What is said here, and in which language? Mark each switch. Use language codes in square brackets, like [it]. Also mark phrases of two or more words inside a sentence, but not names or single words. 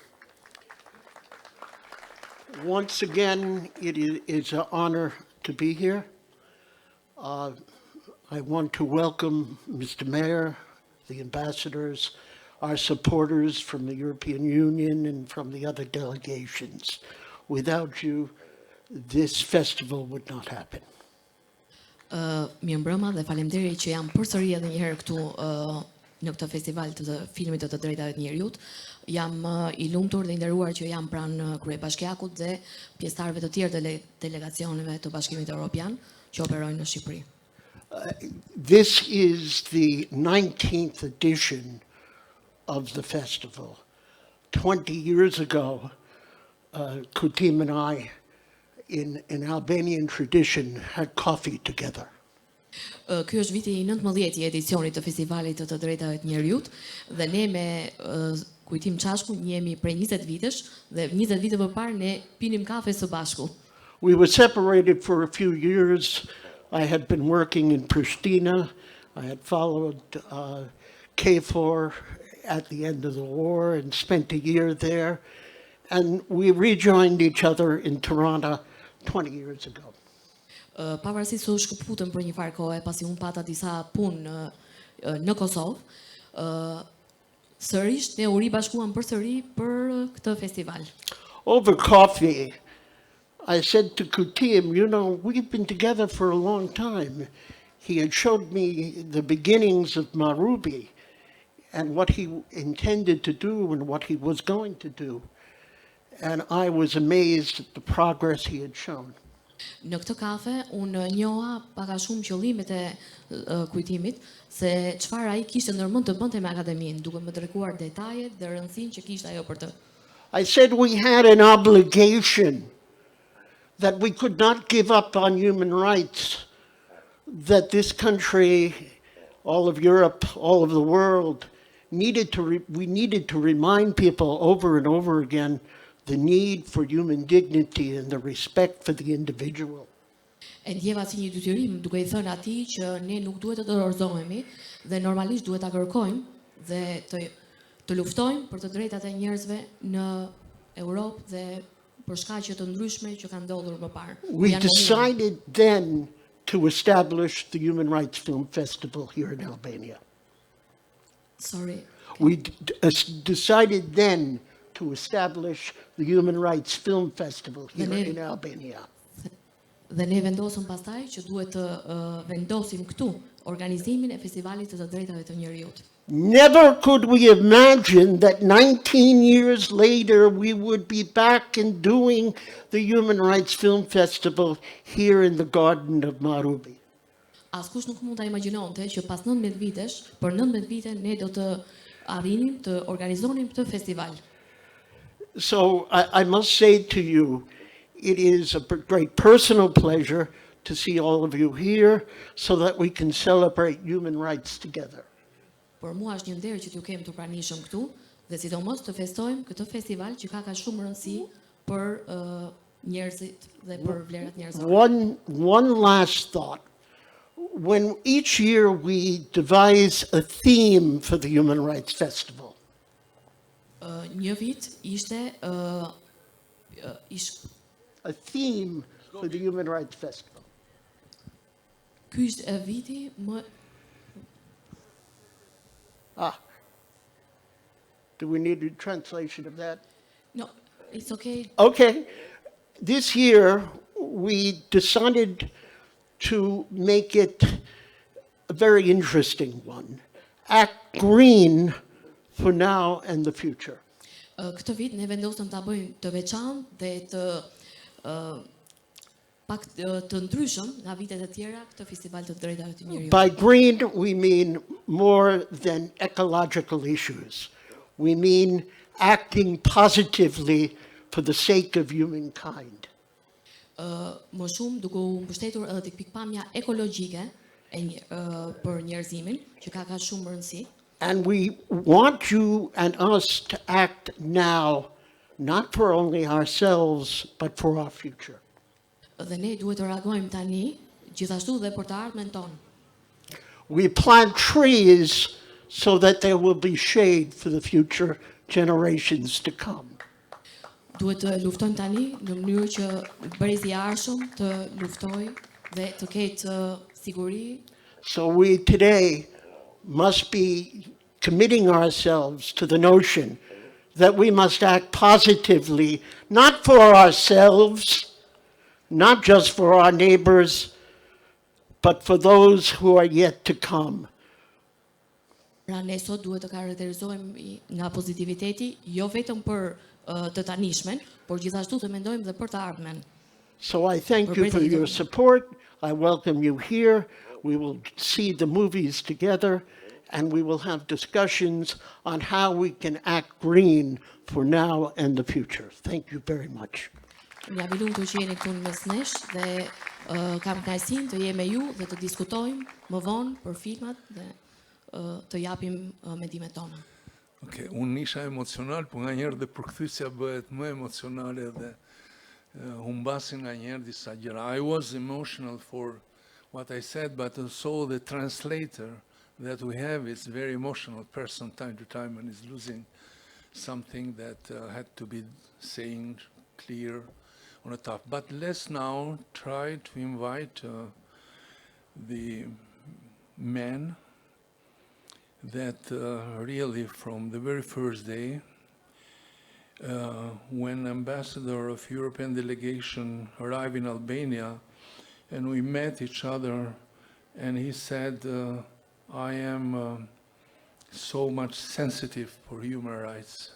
[en] Once again, it is an honor to be here. I want to welcome Mr. Mayor, the ambassadors, our supporters from the European Union and from the other delegations. Without you, this festival would not happen. [sq] Mirëmbrëma dhe faleminderit që jam përsëri edhe një herë këtu në këtë festival të filmit të drejtave të njerëzit. Jam I lumtur dhe I nderuar që jam pranë kryebashkiakut dhe pjesëtarëve të tjerë të delegacioneve të Bashkimit Evropian që operojnë në Shqipëri. [en] This is the 19th edition of the festival. 20 years ago, Kutim and I, in an Albanian tradition, had coffee together. [sq] Ky është viti I 19 I edicionit të festivalit të drejtave të njerëzit dhe ne me Kujtim Çashku jemi prej 20 vitesh dhe 20 vite më parë ne pinim kafe së bashku. [en] We were separated for a few years. I had been working in Pristina. I had followed KFOR at the end of the war and spent a year there. And we rejoined each other in Tirana 20 years ago. [sq] Pavarësisht se u shkëputëm për një farë kohë pasi unë pata disa punë në Kosovë, sërish ne u ribashkuam përsëri për këtë festival. [en] Over coffee, I said to Kutim, you know, we've been together for a long time. He had showed me the beginnings of Marubi, and what he intended to do and what he was going to do. And I was amazed at the progress he had shown. [sq] Në këtë kafe unë njoha pak a shumë qëllimet e kujtimit se çfarë ai kishte ndërmend të bënte me akademinë, duke më treguar detajet dhe rëndësinë që kishte ajo për të. [en] I said we had an obligation that we could not give up on human rights, that this country, all of Europe, all of the world, we needed to remind people over and over again the need for human dignity and the respect for the individual. [sq] E ndjeva si një detyrim duke I thënë atij që ne nuk duhet të dorëzohemi dhe normalisht duhet ta kërkojmë dhe të luftojmë për të drejtat e njerëzve në Europë dhe për shkaqe të ndryshme që kanë ndodhur më parë. [en] We decided then to establish the Human Rights Film Festival here in Albania. Sorry. We decided then to establish the Human Rights Film Festival here in Albania. [sq] Dhe ne vendosëm pastaj që duhet të vendosim këtu organizimin e festivalit të drejtave të njerëzit. [en] Never could we imagine that 19 years later we would be back and doing the Human Rights Film Festival here in the garden of Marubi. [sq] Askush nuk mund ta imagjinonte që pas 19 vitesh, për 19 vite ne do të arrinim të organizonim këtë festival. [en] So I must say to you, it is a great personal pleasure to see all of you here so that we can celebrate human rights together. [sq] Por mua është një nder që t'ju kem të pranishëm këtu dhe sidomos të festojmë këtë festival që ka shumë rëndësi për njerëzit dhe për vlerat njerëzore. [en] One last thought. When each year we devise a theme for the Human Rights Festival, [sq] Një vit ishte [en] a theme for the Human Rights Festival. [sq] Ky është viti më [en] Do we need a translation of that? No, it's okay. Okay. This year we decided to make it a very interesting one. Act green for now and the future. [sq] Këtë vit ne vendosëm ta bëjmë të veçantë dhe të pak të ndryshëm nga vitet e tjera këtë festival të drejtave të njerëzit. [en] By green we mean more than ecological issues. We mean acting positively for the sake of humankind. [sq] Më shumë duke u mbështetur edhe tek pikpamja ekologjike për njerëzimin, që ka shumë rëndësi. [en] And we want you and us to act now, not for only ourselves, but for our future. [sq] Dhe ne duhet të reagojmë tani, gjithashtu dhe për të ardhmen tonë. [en] We plant trees so that there will be shade for the future generations to come. [sq] Duhet të luftojmë tani në mënyrë që brezi I ardhshëm të luftojë dhe të ketë siguri. [en] So we today must be committing ourselves to the notion that we must act positively, not for ourselves, not just for our neighbors, but for those who are yet to come. [sq] Pra ne sot duhet të karakterizohemi nga pozitiviteti, jo vetëm për të tanishmen, por gjithashtu të mendojmë dhe për të ardhmen. [en] So I thank you for your support. I welcome you here. We will see the movies together and we will have discussions on how we can act green for now and the future. Thank you very much. [sq] Nga lumtur që jeni këtu në mes nesh dhe kam kënaqësinë të jem me ju dhe të diskutojmë më vonë për filmat dhe të japim mendimet tona. Okay, unë isha emocional, por nga njerë dhe përkthyesja bëhet më emocionale dhe humbasin nga njerë disa gjëra. [en] I was emotional for what I said, but also the translator that we have is very emotional person time to time and is losing something that had to be saying clear on the top. But let's now try to invite the men that really from the very first day when ambassador of European delegation arrived in Albania and we met each other and he said, I am so much sensitive for human rights.